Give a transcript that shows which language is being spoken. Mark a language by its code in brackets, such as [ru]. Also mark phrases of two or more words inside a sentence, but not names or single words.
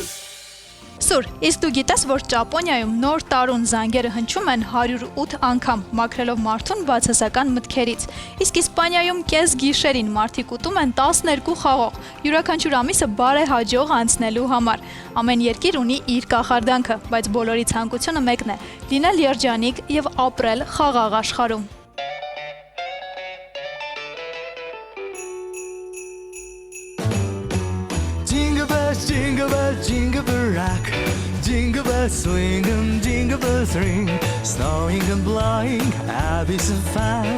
[hy] Սուր, իսկ դու գիտես, որ Ճապոնիայում նոր տարուն զանգերը հնչում են 108 անգամ, մաքրելով մարդուն բացասական մտքերից։ Իսկ Իսպանիայում կես գիշերին մարդիկ ուտում են 12 խաղող, յուրաքանչյուր ամիսը բարեհաջող անցնելու համար։ Ամեն երկիր ունի իր կախարդանքը, բայց բոլորի ցանկությունը մեկն է՝ լինել երջանիկ եւ ապրել խաղաղ աշխարհում։ [en] Jingle bell, jingle bell rock, jingle bells swing and jingle bells ring, snowing and blowing, I'll be so fine.